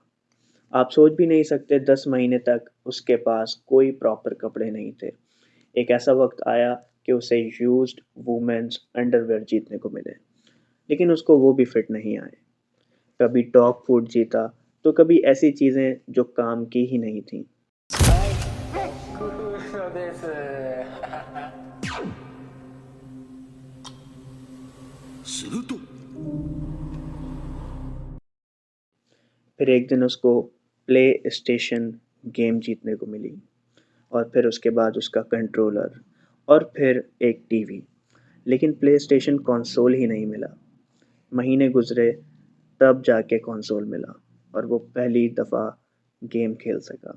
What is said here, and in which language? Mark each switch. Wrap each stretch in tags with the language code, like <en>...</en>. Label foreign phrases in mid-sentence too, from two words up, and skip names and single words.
<hi>आप सोच भी नहीं सकते, 10 महीने तक उसके पास कोई प्रॉपर कपड़े नहीं थे। एक ऐसा वक़्त आया कि उसे</hi> <en>used women's underwear</en> <hi>जीतने को मिले, लेकिन उसको वो भी फिट नहीं आए। कभी</hi> <en>dog food</en> <hi>जीता, तो कभी ऐसी चीज़ें जो काम की ही नहीं थीं।</hi> <ja>工夫です。すると</ja> <hi>फिर एक दिन उसको प्ले स्टेशन गेम जीतने को मिली, और फिर उसके बाद उसका कंट्रोलर, और फिर एक टीवी। लेकिन प्ले स्टेशन कंसोल ही नहीं मिला। महीने गुज़रे, तब जाके कंसोल मिला और वो पहली दफ़ा गेम खेल सका।</hi>